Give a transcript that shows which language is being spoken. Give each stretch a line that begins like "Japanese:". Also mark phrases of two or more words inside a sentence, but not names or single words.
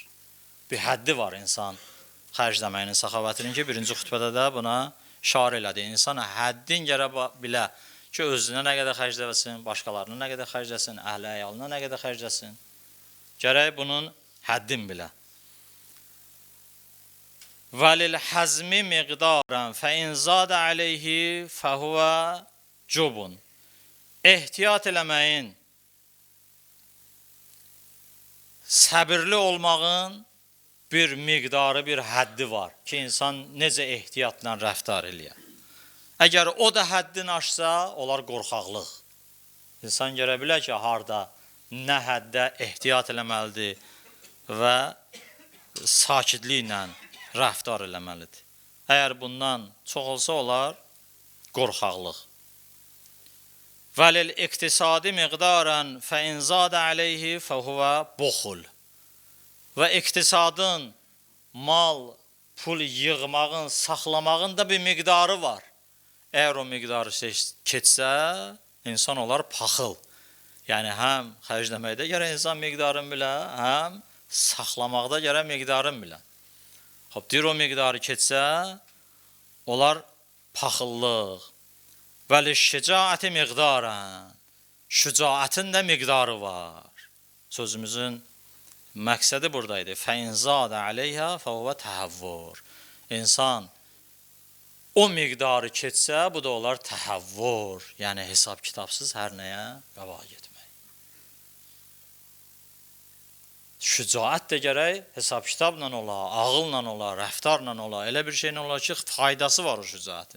Azerbaijani: Bir həddi var insan xərcləməyinin, səxavətinin ki, birinci xütbədə də buna işarə elədi. İnsan həddin gərə bilə ki, özünə nə qədər xərcləsin, başqalarına nə qədər xərcləsin, əhli əyalına nə qədər xərcləsin. Gərək bunun həddin bilə.
Arabic: وَلِلْحَزْمِ مِقْدَارًا فَاِنْ زَادَ عَلَيْهِ فَهُوَ cubun.
Azerbaijani: Ehtiyat eləməyin, səbirli olmağın bir miqdarı, bir həddi var ki, insan necə ehtiyatla rəftar eləyər. Əgər o da həddini aşsa, olar qorxaqlıq. İnsan görə bilər ki, harada, nə həddə ehtiyat eləməlidir və sakitliklə rəftar eləməlidir. Əgər bundan çox olsa, olar qorxaqlıq.
Arabic: وَلِلْاِقْتِسَادِ مِقْدَارًا فَاِنْ زَادَ عَلَيْهِ فَهُوَ بُخُلْ.
Azerbaijani: Və iqtisadın, mal, pul yığmağın, saxlamağın da bir miqdarı var. Əgər o miqdarı keçsə, insan olar paxıl. Yəni, həm xərcləməkdə gərək insan miqdarını bilə, həm saxlamaqda gərək miqdarını bilə. Deyir, o miqdarı keçsə, olar paxıllıq.
Arabic: وَلِشِّجَاعَةِ مِقْدَارًا.
Azerbaijani: Şücaətin də miqdarı var. Sözümüzün məqsədi buradaydı.
Arabic: فَاِنْ زَادَ عَلَيْهَا فَهُوَ تَحَوُّرٌ.
Azerbaijani: İnsan o miqdarı keçsə, bu da olar təhəvvür. Yəni, hesab kitabsız hər nəyə qabağa getmək. Şücaət də gərək hesab kitabla ola, ağılla ola, rəftarla ola, elə bir şeylə ola ki, faydası var o şücaətin.